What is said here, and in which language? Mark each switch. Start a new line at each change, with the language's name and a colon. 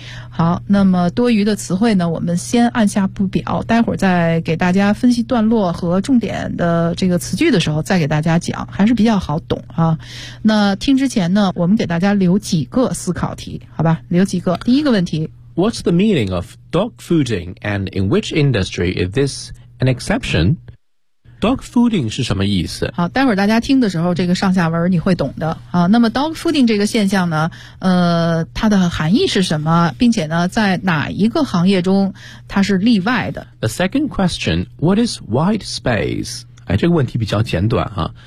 Chinese: 好，那么多余的词汇呢我们先按下不表，待会儿再给大家分析段落和重点的这个词句的时候再给大家讲，还是比较好懂啊。那听之前呢我们给大家留几个思考题，好吧，留几个。第一个问题，
English: What's the meaning of dog fooding and in which industry is this an exception?
Chinese: Dog fooding 是什么意思？好，待会儿大家听的时候，这个上下文你会懂的啊。那么 dog fooding 这个现象呢，它的含义是什么？并且呢，在哪一个行业中它是例外的
English: ？The second question, what is white space?
Chinese: 哎，这个问题比较简短啊。